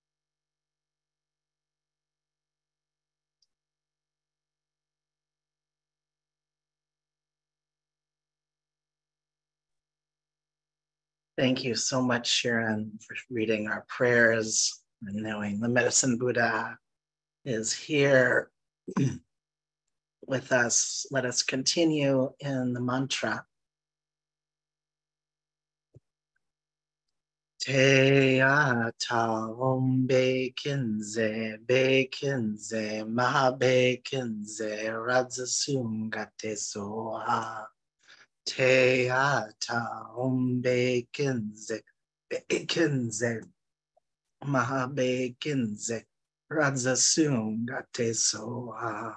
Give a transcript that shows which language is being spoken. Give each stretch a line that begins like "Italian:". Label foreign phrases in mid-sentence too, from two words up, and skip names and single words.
English: Thank you so much, Sharon, for reading our prayers and knowing the Medicine Buddha is here with us. Let us continue in the mantra.
Sanskrit: तद्यथा ओं भैषज्ये भैषज्ये महाभैषज्ये राजसमुद्गते स्वाहा. तद्यथा ओं भैषज्ये भैषज्ये महाभैषज्ये राजसमुद्गते स्वाहा.